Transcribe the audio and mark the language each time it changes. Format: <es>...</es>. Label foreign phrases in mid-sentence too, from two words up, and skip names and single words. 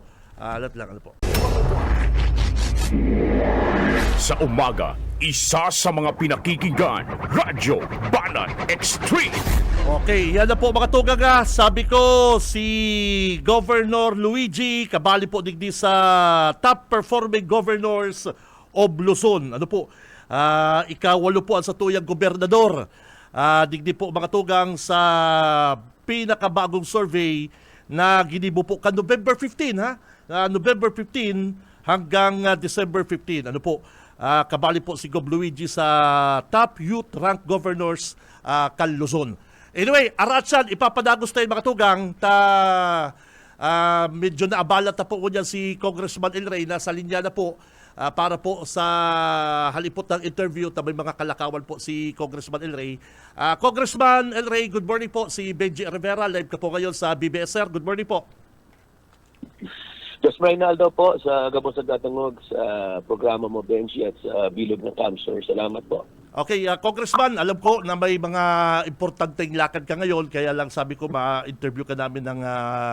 <tl>Ano po. Sa umaga, isa sa mga pinakikinggan, Radyo Banat Extreme. Okay, yan na po mga tugaga.</tl> <bik>Sabi ko, si Governor Luigi, kabali po digdi sa</bik> <en>top performing governors of Luzon.</en> <bik>Ano po? Ikawalo po ang satuyang gobernador. Digdi po mga tugang sa pinakabagong survey na ginibo po ka November 15 ha?</bik> <tl>November 15 hanggang December 15.</tl> <bik>Ano po? Kabali po si Gov. Luigi sa</bik> <en>top youth rank governors</en> <bik>Luzon. Anyway, Aratsan, ipapadagos tayo mga tugang medyo naabala ta po ko niyan si Congressman El Rey, nasa linya na po para po sa halipot ng interview. May mga kalakawan po si Congressman El Rey. Congressman El Rey,</bik> <en>good morning po.</en> <tl>Si Benji Rivera, live ka po ngayon sa BBSR.</tl> <en>Good morning po.</en> <bik>Just Reynaldo po sa Gabos at Datangog sa programa mo, Benji, at sa Bilog ng Camsor.</bik> <tl>Salamat po. Okay, Congressman, alam ko na may mga importanteng lakad ka ngayon, kaya lang sabi ko ma-interview ka namin ng kaunti.</tl>